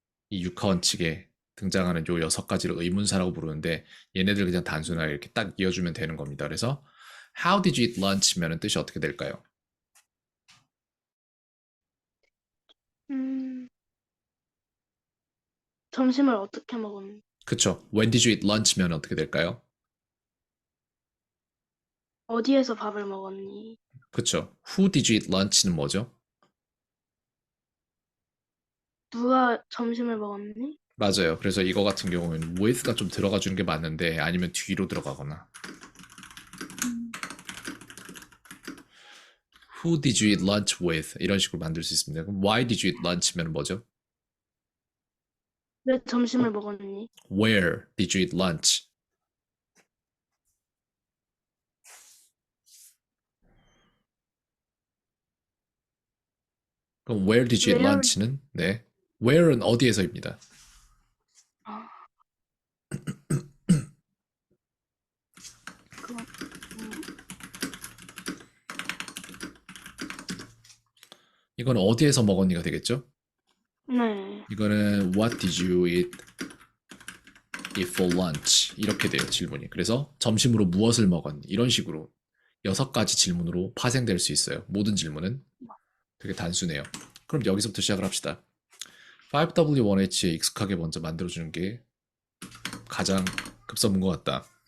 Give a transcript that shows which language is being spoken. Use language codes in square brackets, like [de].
[ko] 이 육하원칙에 등장하는 요 6가지를 의문사라고 부르는데 얘네들 그냥 단순하게 이렇게 딱 이어주면 되는 겁니다. 그래서 [en] How did you eat lunch [ko] 면은 뜻이 어떻게 될까요? 음, 점심을 어떻게 먹었니? 그쵸. [en] When did you eat lunch [ko] 면 어떻게 될까요? 어디에서 밥을 먹었니? 그쵸. [en] Who did you eat lunch [ko] 는 뭐죠? 누가 점심을 먹었니? 맞아요. 그래서 이거 같은 경우에는 with가 좀 들어가 주는 게 맞는데 아니면 뒤로 들어가거나 음. [en] Who did you eat lunch with? [ko] 이런 식으로 만들 수 있습니다. 그럼 [en] Why did you eat lunch [ko] 면 뭐죠? 왜 점심을 먹었니? [en] Where did you eat lunch? [ko] 그럼 [en] Where did you eat Where? [ko] lunch는 네. Where은 어디에서입니다. 아, 그럼, 음, 이건 어디에서 먹었니가 되겠죠? 네. 이거는 [en] What did you eat for lunch? [ko] 이렇게 돼요, 질문이. 그래서 점심으로 무엇을 먹었니? 이런 식으로 6가지 질문으로 파생될 수 있어요. 모든 질문은 되게 단순해요. 그럼 여기서부터 시작을 합시다. 5W1H에 익숙하게 먼저 만들어주는 게 가장 급선무인 것 같다.